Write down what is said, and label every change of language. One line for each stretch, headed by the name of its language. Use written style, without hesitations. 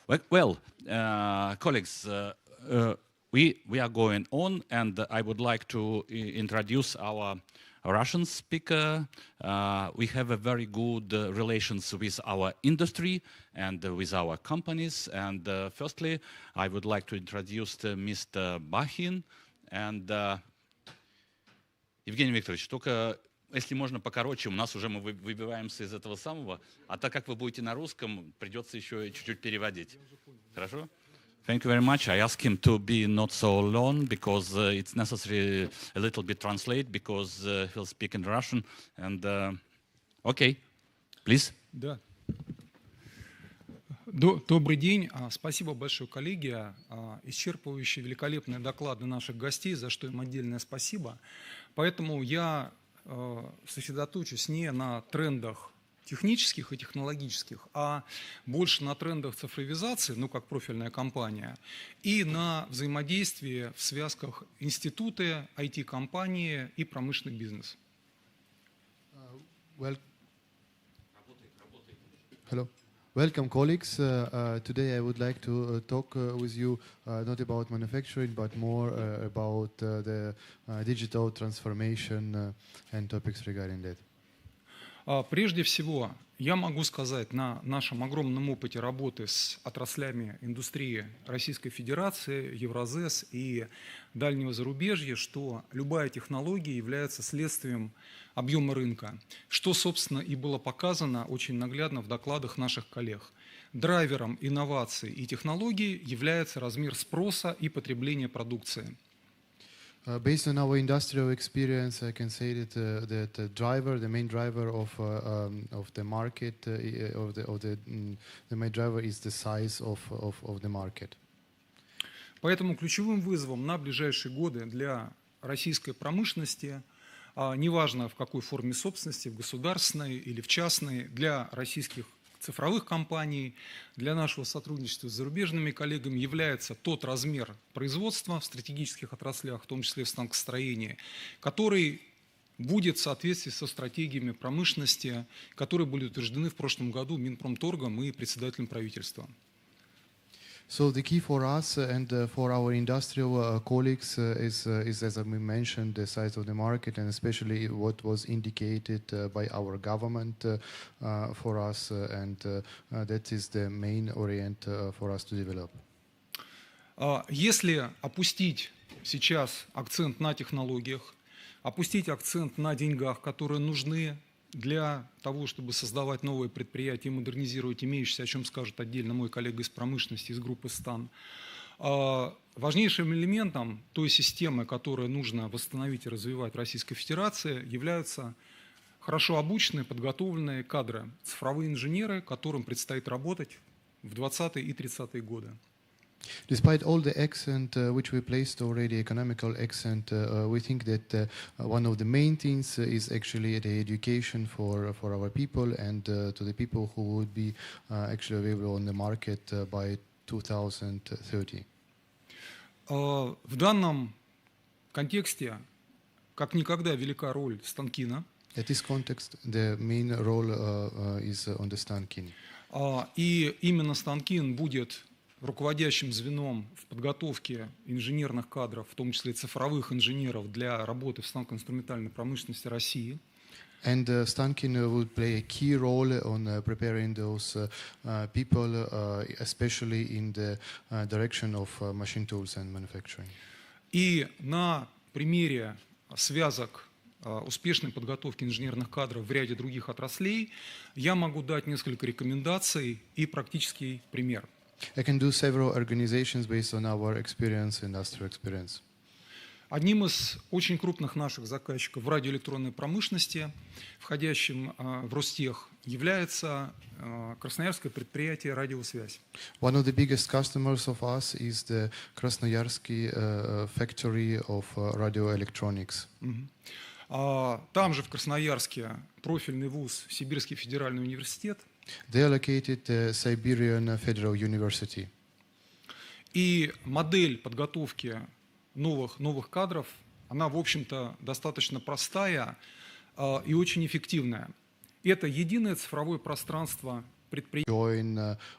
English: Well, colleagues, we are going on, and I would like to introduce our Russian speaker. We have a very good relations with our industry and with our companies. And firstly, I would like to introduce Mr. Bakhin.
Russian: And Евгений Викторович, только если можно покороче, у нас уже мы выбиваемся из этого самого, а так как вы будете на русском, придется еще чуть-чуть переводить. Хорошо?
English: Thank you very much. I ask him to be not so long, because it's necessary a little bit translate, because he'll speak in Russian. And okay, please.
Russian: Да. Добрый день. Спасибо большое, коллеги. Исчерпывающие, великолепные доклады наших гостей, за что им отдельное спасибо. Поэтому я сосредоточусь не на трендах технических и технологических, а больше на трендах цифровизации, ну, как профильная компания, и на взаимодействии в связках институты, IT-компании и промышленный бизнес.
English: Hello. Welcome, colleagues. Today I would like to talk with you not about manufacturing, but more about the digital transformation and topics regarding that.
Russian: Прежде всего, я могу сказать на нашем огромном опыте работы с отраслями индустрии Российской Федерации, Евразес и дальнего зарубежья, что любая технология является следствием объема рынка, что, собственно, и было показано очень наглядно в докладах наших коллег. Драйвером инноваций и технологий является размер спроса и потребления продукции.
English: Based on our industrial experience, I can say that the main driver of the market, the main driver is the size of the market.
Russian: Поэтому ключевым вызовом на ближайшие годы для российской промышленности, неважно в какой форме собственности, в государственной или в частной, для российских цифровых компаний, для нашего сотрудничества с зарубежными коллегами является тот размер производства в стратегических отраслях, в том числе в станкостроении, который будет в соответствии со стратегиями промышленности, которые были утверждены в прошлом году Минпромторгом и председателем правительства.
English: So the key for us and for our industrial colleagues is, as we mentioned, the size of the market, and especially what was indicated by our government for us, and that is the main orient for us to develop.
Russian: Если опустить сейчас акцент на технологиях, опустить акцент на деньгах, которые нужны для того, чтобы создавать новые предприятия и модернизировать имеющиеся, о чем скажет отдельно мой коллега из промышленности, из группы СТАН. Важнейшим элементом той системы, которую нужно восстановить и развивать в Российской Федерации, являются хорошо обученные, подготовленные кадры, цифровые инженеры, которым предстоит работать в 20-е и 30-е годы.
English: Despite all the accent which we placed already, economical accent, we think that one of the main things is actually the education for our people and to the people who would be actually available on the market by 2030.
Russian: В данном контексте как никогда велика роль станкина.
English: At this context, the main role is on the станкин.
Russian: И именно станкин будет руководящим звеном в подготовке инженерных кадров, в том числе цифровых инженеров для работы в станкоинструментальной промышленности России.
English: And Stankin will play a key role on preparing those people, especially in the direction of machine tools and manufacturing.
Russian: И на примере связок успешной подготовки инженерных кадров в ряде других отраслей я могу дать несколько рекомендаций и практический пример.
English: I can do several organizations based on our experience, industrial experience.
Russian: Одним из очень крупных наших заказчиков в радиоэлектронной промышленности, входящим в Ростех, является красноярское предприятие «Радиосвязь».
English: One of the biggest customers of us is the Krasnoyarsky factory of radio electronics.
Russian: Там же в Красноярске профильный вуз Сибирский федеральный университет.
English: They are located at Siberian Federal University.
Russian: И модель подготовки новых кадров, она, в общем-то, достаточно простая и очень эффективная. Это единое цифровое пространство предприятия.